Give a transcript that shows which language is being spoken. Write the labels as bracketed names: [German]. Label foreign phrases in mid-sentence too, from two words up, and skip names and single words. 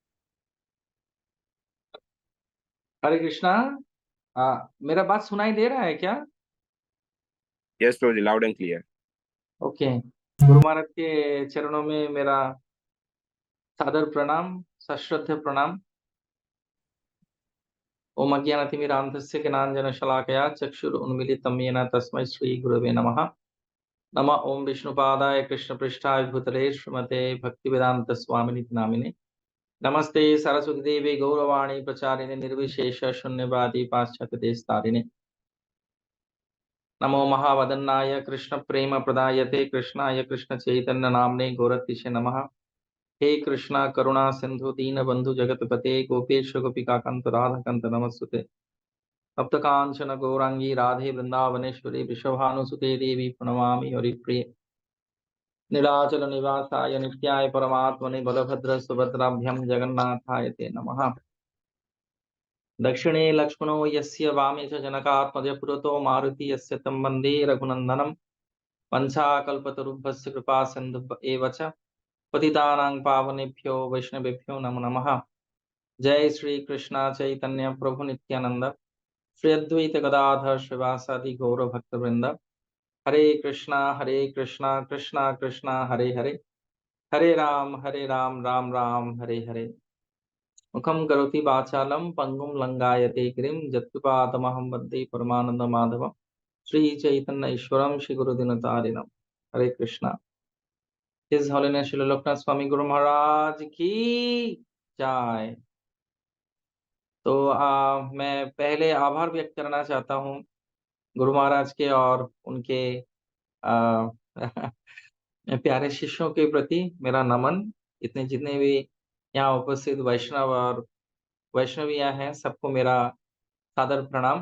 [Hindi] हरे कृष्णा। मेरा बात सुनाई दे रहा है क्या? [English] यस [Hindi] प्रभु जी, [English] loud and clear. [Hindi] ओके। गुरु महाराज के चरणों में मेरा सादर प्रणाम, सश्रद्ध प्रणाम। [Sanskrit] ओम अज्ञानतिमिरान्धस्य ज्ञानाञ्जनशलाकया चक्षुरुन्मीलितं येन तस्मै श्रीगुरवे नमः। नमः ओम विष्णुपादाय कृष्णपृष्ठाय भूतले श्रीमते भक्तिवेदांत स्वामिनिति नामिने। नमस्ते सरस्वती देवी गौरवाणी प्रचारिणे निर्विशेष शून्यवादी पाश्चात्य देशतारिणे। नमो महावदन्नाय कृष्ण प्रेम प्रदायते कृष्णाय कृष्ण चैतन्य नामने गौरतिशे नमः। हे कृष्णा करुणा सिंधु दीन बंधु जगतपते गोपेश गोपिका कांत राधा कांत नमस्ते। तप्त कांचन गौरांगी राधे वृंदावनेश्वरी वृषभानुसुते देवी प्रणमामि हरिप्रिय। नीलाचल निवासाय नित्याय परमात्मने बलभद्र सुभद्राभ्यां जगन्नाथाय ते नमः। दक्षिणे लक्ष्मणो यस्य वामे च जनकात्मज पुरतो मारुति यस्य तं वन्दे रघुनन्दनम्। वंशाकल्पतरुभ्यस्य कृपा सिन्धु एव च पतितानां पावनेभ्यो वैष्णवेभ्यो नमो नमः। जय श्री कृष्ण चैतन्य प्रभु नित्यानंद श्री अद्वैत गदाधर श्रीवासादि गौर भक्तवृंद। हरे कृष्णा कृष्णा कृष्णा हरे हरे, हरे राम राम राम हरे हरे। मुखं करोति वाचालं पंगुं लंगायते गिरिं जत्कृपातमहं वन्दे परमानंद माधव श्री चैतन्य ईश्वरम श्री गुरुदिनतारिणम। हरे कृष्णा। [English] His Holiness [Hindi] श्री लोकनाथ स्वामी गुरु महाराज की जय। तो मैं पहले आभार व्यक्त करना चाहता हूँ गुरु महाराज के और उनके आ, प्यारे शिष्यों के प्रति मेरा नमन। इतने जितने भी यहाँ उपस्थित वैष्णव और वैष्णवियाँ हैं, सबको मेरा सादर प्रणाम।